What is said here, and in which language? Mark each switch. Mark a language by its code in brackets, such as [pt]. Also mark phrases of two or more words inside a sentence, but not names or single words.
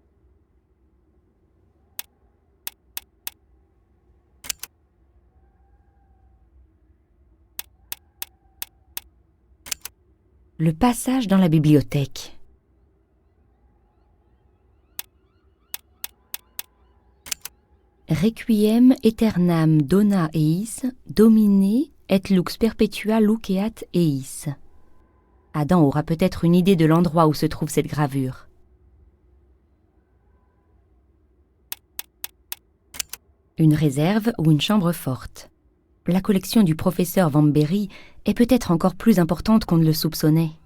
[fr] Le passage dans la bibliothèque. [la] Requiem aeternam dona eis, domine et lux perpetua luceat eis. [fr] Adam aura peut-être une idée de l'endroit où se trouve cette gravure. Une réserve ou une chambre forte. La collection du professeur Vambery est peut-être encore plus importante qu'on ne le soupçonnait.